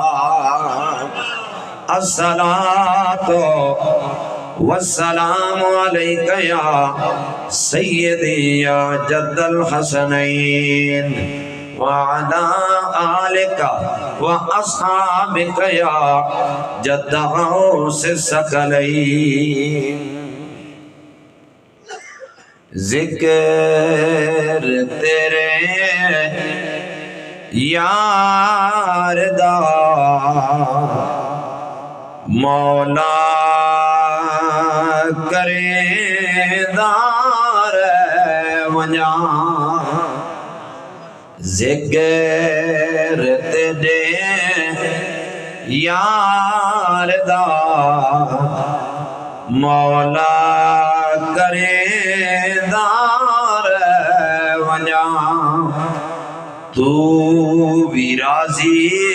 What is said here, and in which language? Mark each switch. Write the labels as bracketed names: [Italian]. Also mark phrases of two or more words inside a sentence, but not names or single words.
[Arabic] الصلاة والسلام عليك يا سيدي يا جد الحسنين وعلى آلك وأصحابك يا جد غوث الثقلين. [Punjabi] ذکر تیرے یار دا مولا کرے دار ونجا ذکر تیرے یار دا مولا کرے دار ونجا تو بھی راضی